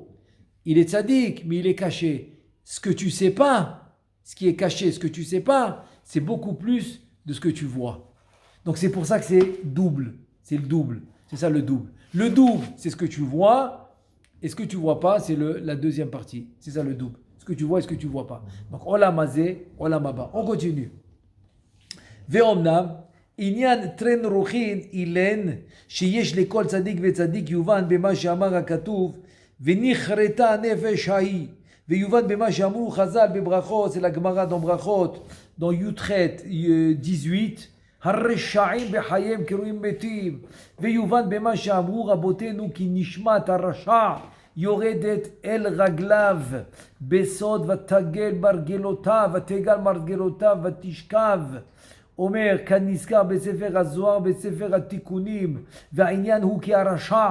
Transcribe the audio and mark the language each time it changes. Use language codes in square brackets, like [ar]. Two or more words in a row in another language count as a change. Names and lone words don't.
[fr] Il est tzaddik, mais il est caché. Ce que tu sais pas, ce qui est caché, ce que tu sais pas, c'est beaucoup plus de ce que tu vois. Donc c'est pour ça que c'est double. C'est le double. C'est ça le double. Le double, c'est ce que tu vois, et ce que tu vois pas, c'est la deuxième partie. C'est ça le double. Ce que tu vois et ce que tu vois pas. Donc [he] עולם הזה, עולם הבא. [fr] On continue. [he] Ve'omnam, עניין טרן רוחין אילן שיש לכל צדיק וצדיק יובן במה שאמר הכתוב ונחרטה הנפש ההיא ויובן במה שאמרו חז"ל בברכות, [fr] c'est la Gemara dans [he] ברכות, dans י"ח 18, הרשעים בחייהם קרויים מתים ויובן במה שאמרו רבותינו כי נשמת הרשע יורדת אל רגליו בסוד ותגל מרגלותיו ותשכב אומר כנזכר בספר הזוהר בספר התיקונים והעניין הוא כי הרשע